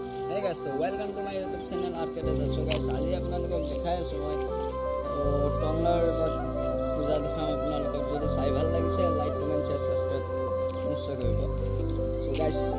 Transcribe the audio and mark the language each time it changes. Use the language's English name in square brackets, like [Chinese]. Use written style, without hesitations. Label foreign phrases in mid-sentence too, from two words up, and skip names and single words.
[English] Hey guys, so welcome to my YouTube channel Arcade. So guys, [Assamese] আজি আপোনালোকক দেখাই আছো মই টংলাৰ পূজা দেখাম আপোনালোকক যদি চাই ভাল লাগিছে [English] like comment share subscribe [Assamese] নিশ্চয় কৰিব [English] so guys